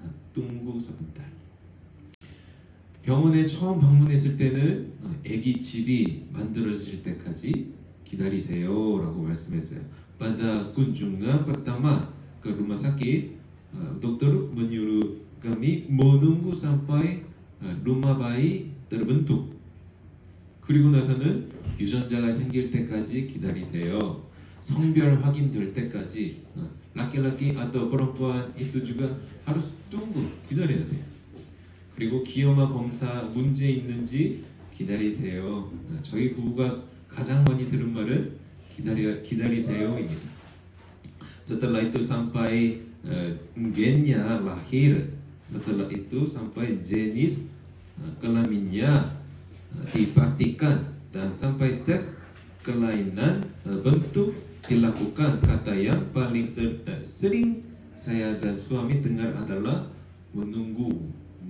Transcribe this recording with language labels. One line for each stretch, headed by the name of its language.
Indonesian: tunggu sebentar.
Korean: 병원에 처음 방문했을 때는 아기 집이 만들어질 때까지 기다리세요라고 말씀했어요.
Indonesian: Pada kunjungan pertama ke rumah sakit, dokter menyuruh kami menunggu sampai rumah bayi terbentuk.
Korean: 그리고 나서는 유전자가 생길 때까지 기다리세요. 성별 확인될 때까지
Indonesian: laki-laki atau perempuan itu juga harus tunggu,
Korean: 기다려야 돼요. 그리고 기형아 검사 문제 있는지 기다리세요. 저희 부부가 가장 많이 들은 말은 기다리세요입니다.
Indonesian: Setelah itu sampai gennya lahir, setelah itu sampai jenis kelaminnya dipastikan dan sampai tes kelainan bentuk dilakukan. Kata yang paling sering saya dan suami dengar adalah menunggu.